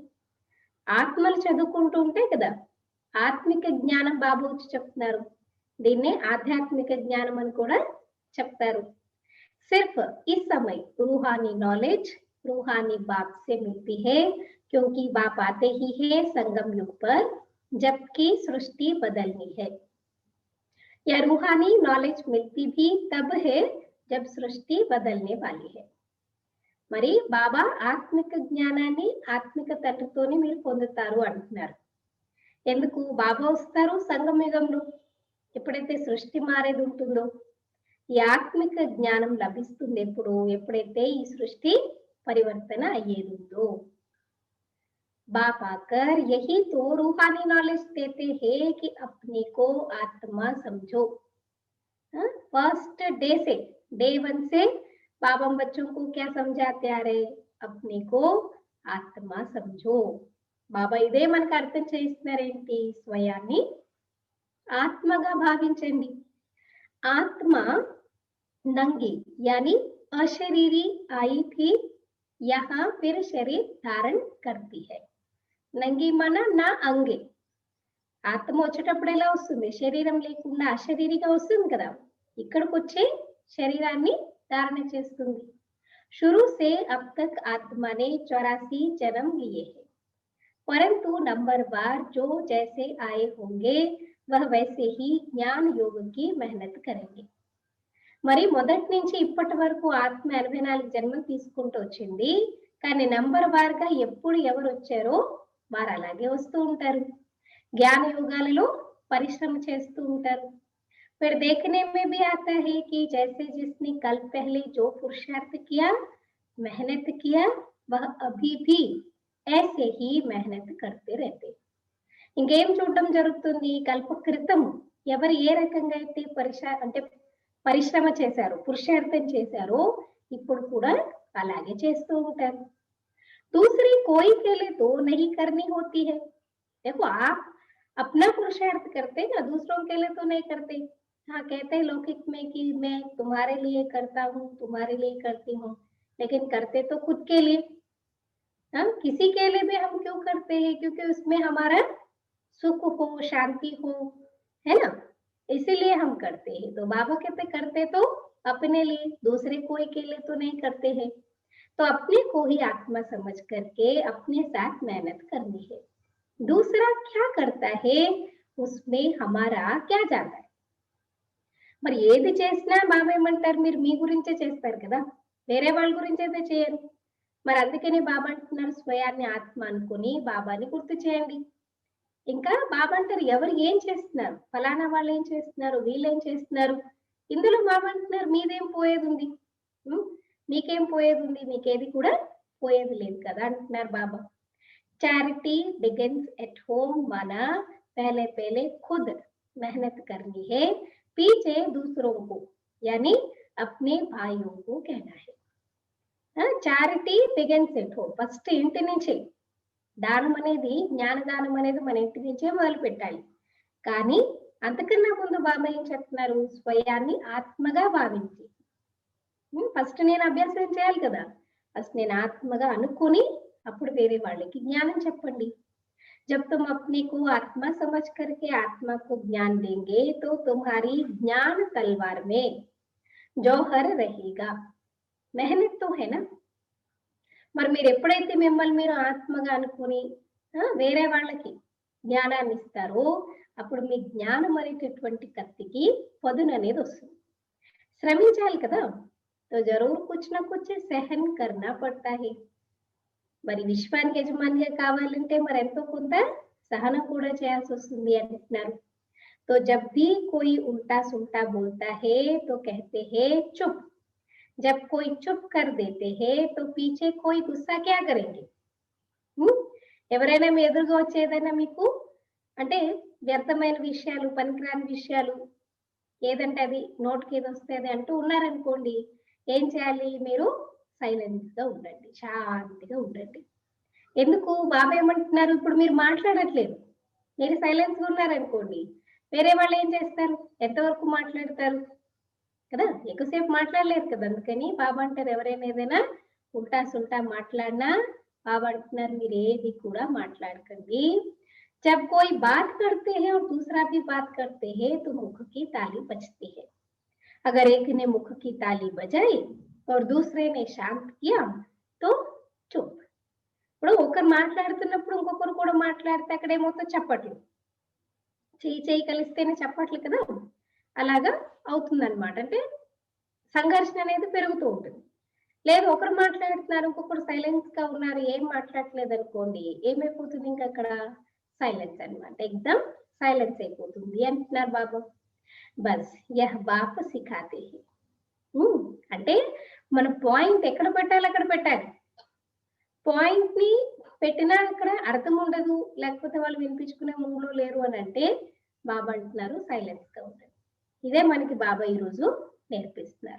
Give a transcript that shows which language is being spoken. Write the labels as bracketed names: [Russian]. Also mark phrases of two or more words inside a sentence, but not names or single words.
[Telugu] ఆత్మలు చదువుకుంటూ ఉంటే కదా ఆత్మిక జ్ఞానం బాబా వచ్చి చెప్తున్నారు. దీన్నే ఆధ్యాత్మిక జ్ఞానం అని కూడా చెప్తారు. [Hindi] సిర్ఫ్ इस समय रूहानी नॉलेज रूहानी बाप से मिलती है क्योंकि बाप आते ही है संगम युग पर जबकि सृष्टि बदलनी है. यह रूहानी नॉलेज मिलती भी तब है जब सृष्टि बदलने वाली है. [Telugu] మరి బాబా ఆత్మిక జ్ఞానాన్ని ఆత్మిక తట్టుతోనే మీరు పొందుతారు అంటున్నారు. ఎందుకు బాబా వస్తారు సంగమయుగంలో, ఎప్పుడైతే సృష్టి మారేది ఉంటుందో. ఈ ఆత్మిక జ్ఞానం లభిస్తుంది ఎప్పుడైతే ఈ సృష్టి పరివర్తన అయ్యేది ఉందో. [Hindi] बाप आकर यही तो रूहानी नॉलेज देते हैं कि अपने को आत्मा समझो. [English] first day [Hindi] से डे 1 से बाबा बच्चों को क्या समझाते आ रहे, अपने को आत्मा समझो. [Telugu] బాబా ఇదే మనకు అర్థం చేస్తున్నారేంటి, స్వయాన్ని ఆత్మగా భావించండి. [Hindi] आत्मा नंगी यानी अशरीरी आई थी, यहाँ फिर शरीर धारण करती है. [Telugu] నంగి మన నా అంగే. ఆత్మ వచ్చేటప్పుడు ఎలా వస్తుంది, శరీరం లేకుండా అశరీరిగా వస్తుంది కదా, ఇక్కడికి వచ్చి శరీరాన్ని ధారణ చేస్తుంది. [Hindi] शुरू से अब तक आत्मा ने 84 जन्म लिए हैं, परंतु नंबरवार जो जैसे आए होंगे वह वैसे ही ज्ञान योग की मेहनत करेंगे. [Telugu] మరి మొదటి నుంచి ఇప్పటి వరకు ఆత్మ 84 జన్మలు తీసుకుంటూ వచ్చింది. కానీ నంబర్ వార్గా ఎప్పుడు ఎవరు వచ్చారో వారు అలాగే వస్తూ ఉంటారు. జ్ఞాన యోగాలలో పరిశ్రమ చేస్తూ ఉంటారు. [Hindi] फिर देखने में भी आता है कि जैसे जिसने कल पहले जो पुरुषार्थ किया, मेहनत किया, वह अभी भी ऐसे ही मेहनत करते रहते. [Telugu] ఇంకేం చూడడం జరుగుతుంది, కల్ప క్రితం ఎవరు ఏ రకంగా అయితే పరిశ్రమ చేశారో, పురుషార్థం చేశారో ఇప్పుడు కూడా అలాగే చేస్తూ ఉంటారు. [Hindi] दूसरी कोई के लिए तो नहीं करनी होती है. देखो आप अपना पुरुषार्थ करते ना, दूसरों के लिए तो नहीं करते. हाँ, कहते हैं लौकिक में कि मैं तुम्हारे लिए करता हूँ, तुम्हारे लिए करती हूँ, लेकिन करते तो खुद के लिए। हाँ, किसी के लिए भी हम क्यों करते हैं? क्योंकि उसमें हमारा सुख हो, शांति हो, है ना? इसीलिए हम करते हैं। तो बाबा कहते करते तो अपने लिए, दूसरे कोई के लिए तो नहीं करते हैं। तो अपने को ही आत्मा समझ करके अपने साथ मेहनत करनी है। दूसरा क्या करता है उसमें हमारा क्या जाता है? [Telugu] మరి ఏది చేసినా బాబేమంటారు మీరు మీ గురించే చేస్తారు కదా! వేరే వాళ్ళ గురించైతే చేయరు. మరి అందుకనే బాబా అంటున్నారు స్వయాన్ని ఆత్మ అనుకుని బాబాని గుర్తు చేయండి. ఇంకా బాబా అంటారు ఎవరు ఏం చేస్తున్నారు? ఫలానా వాళ్ళేం చేస్తున్నారు? వీళ్ళేం చేస్తున్నారు? ఇందులో బాబా అంటున్నారు మీదేం పోయేదుంది? హ్మ్. మీకేం పోయేదుంది? మీకేది కూడా పోయేది లేదు కదా! అంటున్నారు బాబా. [English] charity begins at home [Hindi] माना पहले पहले खुद मेहनत करनी है, पीछे दूसरों को यानी अपने भाइयों को कहना है। [English] charity begins at home. [Telugu] ఫస్ట్ ఇంటి నుంచే దానం అనేది, జ్ఞానదానం అనేది మన ఇంటి నుంచే మొదలు పెట్టాలి. కానీ అంతకన్నా ముందు బాబా ఏం చెప్తున్నారు? స్వయాన్ని ఆత్మగా భావించి. ఫస్ట్ నేను అభ్యాసం చేయాలి కదా! ఫస్ట్ నేను ఆత్మగా అనుకుని అప్పుడు వేరే వాళ్ళకి జ్ఞానం చెప్పండి. [Hindi] जब तुम अपने को आत्मा समझ करके आत्मा को ज्ञान देंगे तो तुम्हारी ज्ञान तलवार में जौहर रहेगा. मेहनत तो है ना. [Telugu] మరి మీరు ఎప్పుడైతే మిమ్మల్ని మీరు ఆత్మగా అనుకుని వేరే వాళ్ళకి జ్ఞానాన్ని ఇస్తారో అప్పుడు మీ జ్ఞానం అనేటటువంటి కత్తికి పదును అనేది వస్తుంది. శ్రమించాలి కదా. [Hindi] तो जरूर कुछ ना कुछ सहन करना पड़ता है. [Telugu] మరి విశ్వానికి యజమానిగా కావాలంటే మరి ఎంతో కొంత సహనం కూడా చేయాల్సి వస్తుంది అంటున్నారు. [Hindi] तो जब भी कोई उल्टा सुल्टा बोलता है तो कहते हैं चुप. जब कोई चुप कर देते हैं तो पीछे कोई गुस्सा क्या करेंगे? [Telugu] ఎవరైనా మీ ఎదురుగా వచ్చేదైనా మీకు అంటే వ్యర్థమైన విషయాలు, పనికిరాని విషయాలు ఏదంటే అది నోటికి ఏది వస్తే అది అంటూ ఉన్నారనుకోండి, ఏం చేయాలి? మీరు సైలెన్స్ గా ఉండండి, శాంతిగా ఉండండి. ఎందుకు? బాబా ఏమంటున్నారు? ఇప్పుడు మీరు మాట్లాడట్లేదు, మీరు సైలెన్స్ గా ఉన్నారనుకోండి, వేరే వాళ్ళు ఏం చేస్తారు? ఎంతవరకు మాట్లాడతారు కదా? ఎక్కువసేపు మాట్లాడలేరు కదా. అందుకని బాబా అంటారు ఎవరైనా ఏదైనా [Hindi] उल्टा सुल्टा [Telugu] మాట్లాడినా బాబా అంటున్నారు మీరు ఏది కూడా మాట్లాడకండి. [Hindi] जब कोई बात करते हैं और दूसरा भी बात करते हैं तो मुख की ताली बजती है. अगर एक ने मुख की ताली बजाई और दूसरे ने शांत किया तो चुप. [Telugu] ఇప్పుడు ఒకరు మాట్లాడుతున్నప్పుడు ఇంకొకరు కూడా మాట్లాడితే అక్కడ ఏమవుతుంది? చప్పట్లు. చెయ్యి చెయ్యి కలిస్తేనే చప్పట్లు కదా, అలాగా అవుతుందన్నమాట. అంటే సంఘర్షణ అనేది పెరుగుతూ ఉంటుంది. లేదు ఒకరు మాట్లాడుతున్నారు, ఇంకొకరు సైలెన్స్ గా ఉన్నారు, ఏం మాట్లాడట్లేదు అనుకోండి, ఏమైపోతుంది? ఇంకా అక్కడ సైలెన్స్ అన్నమాట. [English] exam silence [Telugu] అయిపోతుంది అంటున్నారు బాబా. [Hindi] बस यह बाप सिखाते हैं. [Telugu] అంటే మన పాయింట్ ఎక్కడ పెట్టాలి అక్కడ పెట్టాలి. పాయింట్ ని పెట్టినా అక్కడ అర్థం ఉండదు, లేకపోతే వాళ్ళు వినిపించుకునే మూడ్లో లేరు అని అంటే బాబా అంటున్నారు సైలెన్స్ గా ఉండండి. ఇదే మనకి బాబా ఈరోజు నేర్పిస్తున్నారు.